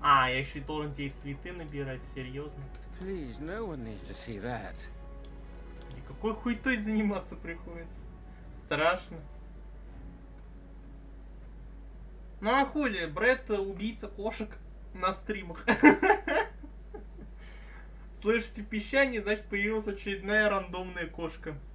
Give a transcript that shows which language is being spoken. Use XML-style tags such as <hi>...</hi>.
<ru>Я еще и должен тебе цветы набирать, серьезно?</ru> <en>Please, no one needs to see that.</en> <ru>Господи, какой хуйтой заниматься приходится. Страшно. Ну а хули, Брэд убийца кошек на стримах. Слышите пищание, значит появилась очередная рандомная кошка.</ru>